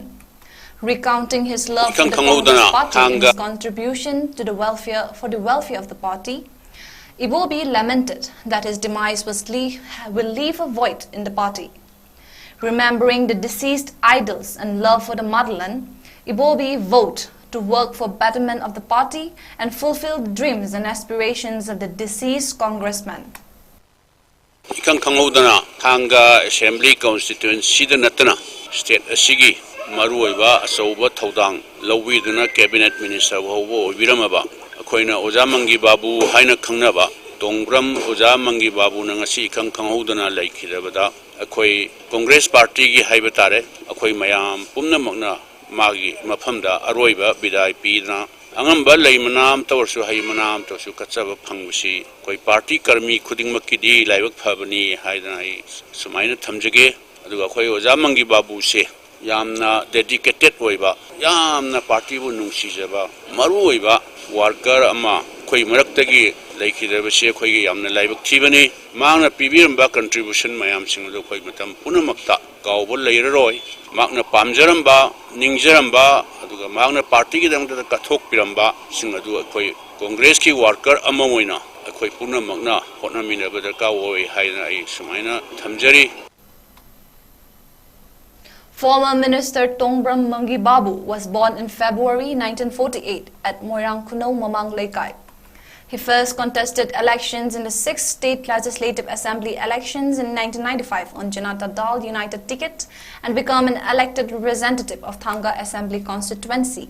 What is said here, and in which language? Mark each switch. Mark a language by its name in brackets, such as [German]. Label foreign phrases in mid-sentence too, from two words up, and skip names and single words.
[English] Recounting his love for the Congress party and his contribution to the welfare of the party, 𝐶𝐲 lamented that his demise will leave a void in the party. Remembering the deceased idols and love for the motherland, 𝐶𝐲 vowed to work for betterment of the party and fulfill the dreams and aspirations of the deceased congressman. [Manipuri] ꯏꯀꯪ Thanga [English] Assembly constituency [Manipuri] natana state asigi maruoiba asauba thodang lawiduna [English] cabinet minister [Manipuri] hobo obiramaba akoina Oja Mangi Babu haina khangnaba Tongbram Oja Mangi Babu na ngasi ꯏꯀꯪ ꯈꯪꯍꯧꯗꯅ ꯂꯩꯈꯤꯗꯕꯗ akoi Congress party gi haiba tare akoi mayam pumnamakna magi mafamda aroiba bidai pidna angamba leimanam tawrsu haimanam tawsu katsaba phangbusi koi party karmi khudingmakidi laibak phabani haidana ai sumaina thamjage aduga koi Oja Mangi Babu se yamna dedicated oiba yamna party bu nungsijaba maru oiba worker ama koi maraktagi laikhidabase koi gi yamna laibak thibani mangna pibiramba contribution mayam singdo koi matam punamakta kaubol leiraroi magna pamjaramba ningjaramba aduga magna party gi dangda kathok piramba singadu koi congress ki worker ama moina koi punamakna hotnaminaba darka oi haina ai sumaina thamjari. [English] Former Minister Tongbram Mangi Babu was born in February 1948 at Moirangkuno, Mamang Lekai. He first contested elections in the 6th State Legislative Assembly elections in 1995 on Janata Dal United ticket and became an elected representative of Thanga Assembly constituency.